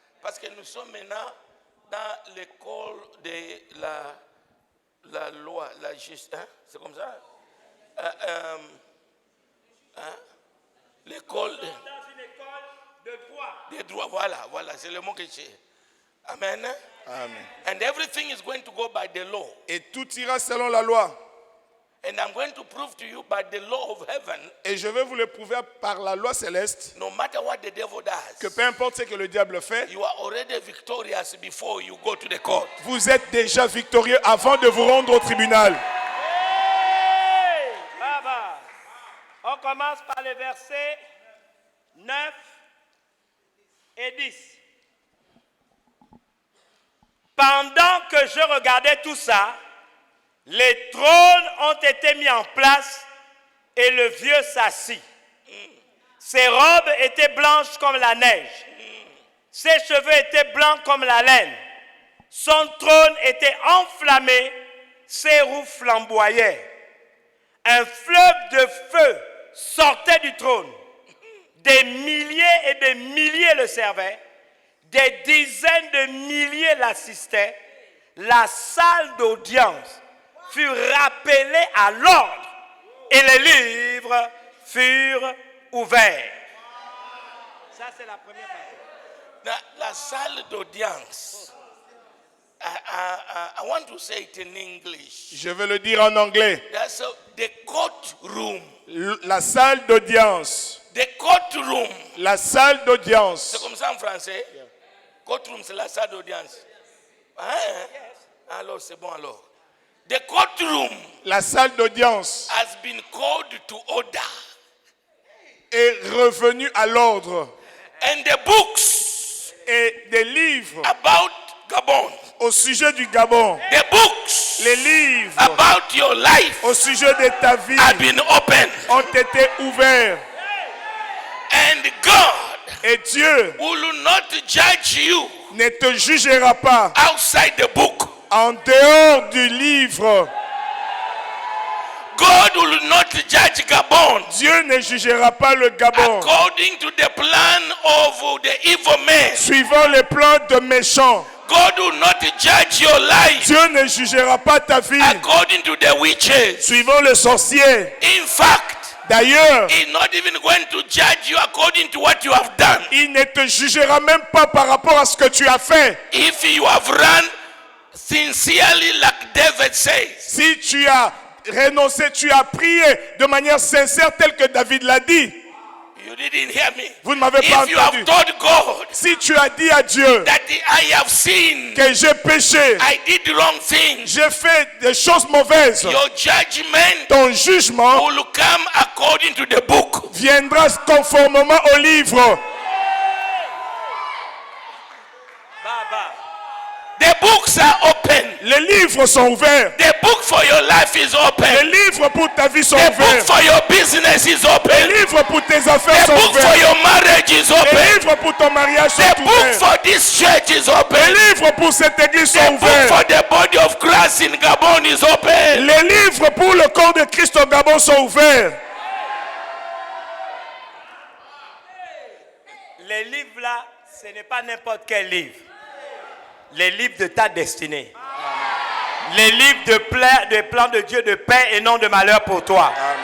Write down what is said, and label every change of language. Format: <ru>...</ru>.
<fr>Parce que nous sommes maintenant dans l'école de la la loi, la justice, hein? C'est comme ça? L'école Dans une école de droit. des droits, voilà, c'est le mot que j'ai. Amen. Amen.</fr> <en>And everything is going to go by the law.</en> <fr>Et tout ira selon la loi.</fr> <en>And I'm going to prove to you by the law of heaven,</en> <fr>Et je vais vous le prouver par la loi céleste</fr> <en>no matter what the devil</en> <fr>que</fr> <en>does,</en> <fr>peu importe ce que le diable fait,</fr> <en>you are already victorious before you go to the court.</en> <fr>vous êtes déjà victorieux avant de vous rendre au tribunal. Hey, Baba. On commence par les versets 9 et 10. Pendant que je regardais tout ça, les trônes ont été mis en place et le vieux s'assit. Ses robes étaient blanches comme la neige. Ses cheveux étaient blancs comme la laine. Son trône était enflammé, ses roues flamboyaient. Un fleuve de feu sortait du trône. Des milliers et des milliers le servaient. Des dizaines de milliers l'assistaient. La salle d'audience fut rappelée à l'ordre et les livres furent ouverts. Ça, c'est la première partie. La salle d'audience.</fr> <en>I want to say it in English.</en> <fr>Je vais le dire en anglais.</fr> <en>That's the courtroom.</en> <fr>La salle d'audience.</fr> <en>The courtroom.</en> <fr>La salle d'audience. C'est comme ça en français? Courtroom, c'est la salle d'audience. Hein? Alors, c'est bon alors.</fr> <en>The courtroom</en> <fr>La salle d'audience</fr> <en>has been called to order.</en> <fr>est revenue à l'ordre.</fr> <en>And the books</en> <fr>Et des livres</fr> <en>about Gabon,</en> <fr>au sujet du Gabon,</fr> <en>the books</en> <fr>les livres</fr> <en>about your life</en> <fr>au sujet de ta vie</fr> <en>have been opened.</en> <fr>ont été ouverts.</fr> <en>And God</en> <fr>Et Dieu</fr> <en>will not judge you</en> <fr>ne te jugera pas</fr> <en>outside the book.</en> <fr>en dehors du livre.</fr> <en>God will not judge Gabon</en> <fr>Dieu ne jugera pas le Gabon</fr> <en>according to the plan of the evil man.</en> <fr>suivant les plans de méchants.</fr> <en>God will not judge your life</en> <fr>Dieu ne jugera pas ta vie</fr> <en>according to the witches.</en> <fr>suivant le sorcier.</fr> <en>In fact,</en> <fr>D'ailleurs,</fr> <en>He's not even going to judge you according to what you have done.</en> <fr>il ne te jugera même pas par rapport à ce que tu as fait.</fr> <en>If you have run sincerely like David says,</en> <fr>Si tu as renoncé, tu as prié de manière sincère telle que David l'a dit.</fr> <en>you didn't hear me.</en> <fr>Vous ne m'avez pas</fr> <en>If you have</en> <fr>entendu.</fr> <en>told God</en> <fr>Si tu as dit à Dieu</fr> <en>that I have sinned,</en> <fr>que j'ai péché,</fr> <en>I did wrong things,</en> <fr>j'ai fait des choses mauvaises,</fr> <en>your judgment</en> <fr>ton jugement</fr> <en>will come according to the book.</en> <fr>viendra conformément au livre. Baba.</fr> <en>The books are open.</en> <fr>Les livres sont ouverts.</fr> <en>The book for your life is</en> <fr>Les</fr> <en>open.</en> <fr>livres pour ta vie sont</fr> <en>The book</en> <fr>ouverts.</fr> <en>for your business is</en> <fr>Les</fr> <en>open.</en> <fr>livres pour tes affaires</fr> <en>The</en> <fr>sont</fr> <en>book for</en> <fr>ouverts.</fr> <en>your marriage is</en> <fr>Les</fr> <en>open.</en> <fr>livres pour ton mariage sont</fr> <en>The book</en> <fr>ouverts.</fr> <en>for this church is</en> <fr>Les</fr> <en>open.</en> <fr>livres pour cette église sont</fr> <en>The book</en> <fr>ouverts.</fr> <en>for the body of Christ in Gabon is open.</en> <fr>Les livres pour le corps de Christ au Gabon sont ouverts. Les livres là, ce n'est pas n'importe quel livre. Les livres de ta destinée. Les livres de plans de Dieu de paix et non de malheur pour toi.</fr>